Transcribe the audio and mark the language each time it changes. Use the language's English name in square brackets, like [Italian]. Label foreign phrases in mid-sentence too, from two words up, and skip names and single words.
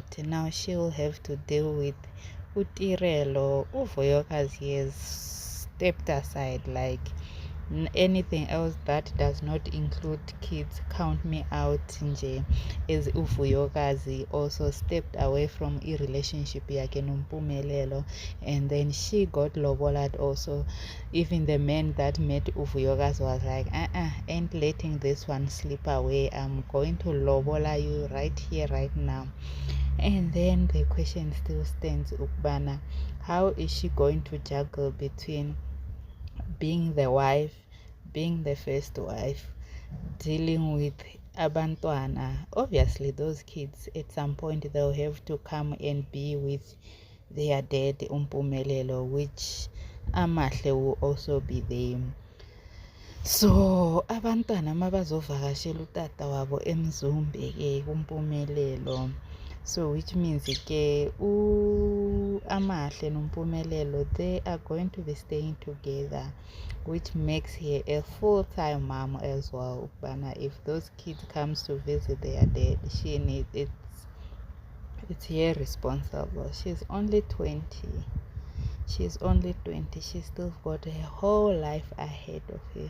[English] Now she'll have to deal with Utirelo. Uvuyokazi has stepped aside, like anything else that does not include kids, count me out nje. As Uvuyokazi also stepped away from a relationship [Xhosa] yakhe noMpumelelo, [English] and then she got lobolad also. Even the man that met Uvuyokazi was like, ain't letting this one slip away, I'm going to lobola you right here right now. And then the question still stands, ukubana, how is she going to juggle between being the wife, being the first wife, dealing with abantwana? Obviously those kids at some point they'll have to come and be with their dad Umpumelelo, which Amahle will also be there. [Xhosa] So abantwana mabazovakashela utata wabo eMzumbe ke kuMpumelelo, [English] so which means ke Amahle noMpumelelo, they are going to be staying together, which makes her a full-time mom as well. But if those kids comes to visit their dad, she needs it's her responsible. She's only 20. She's still got her whole life ahead of her.